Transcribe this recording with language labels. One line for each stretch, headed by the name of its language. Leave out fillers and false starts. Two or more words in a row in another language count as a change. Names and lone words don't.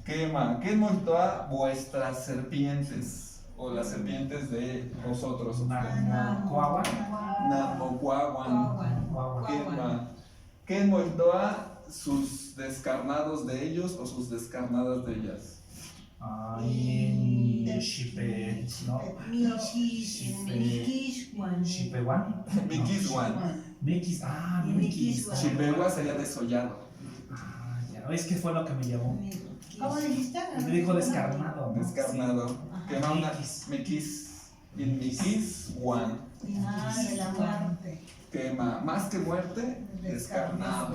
Spanish: Quema, ¿qué moltoa vuestras serpientes? O las serpientes de vosotros.
Nahuatl languages: Coagua. Namocuaguan. Quema.
Spanish: ¿Qué moltoa sus descarnados de ellos o sus descarnadas de ellas? Y Shipe, ¿no?
Nahuatl languages: Miquishwan. Shipewan. Miquiswan. Mikis, Mikis.
Spanish: Chipegua sería desollado. Ah, ya. Es que fue lo que me llamó. ¿Cómo dijiste? Me dijo descarnado, ¿no? Descarnado. Quema una
Nahuatl languages: Miquis. miquis. In Miquiswan.
Spanish: Ah, de la muerte.
Nahuatl languages: Quema.
Spanish: Más que muerte, descarnados.